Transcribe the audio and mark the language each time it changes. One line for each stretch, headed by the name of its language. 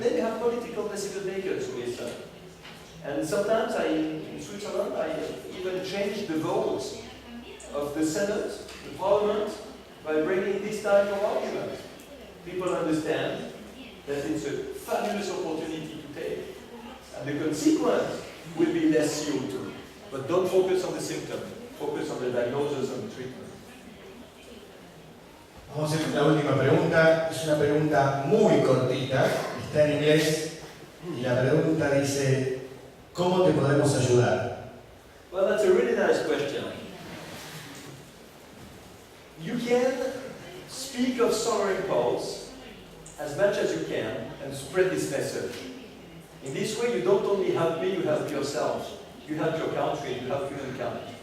English: Then you have political decision makers who listen. And sometimes in Switzerland, I even change the votes of the Senate, the Parliament, by bringing this type of argument. People understand that it's a fabulous opportunity to take. And the consequence will be less CO2. But don't focus on the symptom. Focus on the diagnosis and the treatment.
Spanish: Vamos a hacer la última pregunta. Es una pregunta muy cortita, está en inglés, y la pregunta dice: ¿cómo te podemos ayudar?
English: Well, that's a really nice question. You can speak of Solar Impulse as much as you can and spread this message. In this way, you don't only help me, you help yourself. You help your country, you help humankind.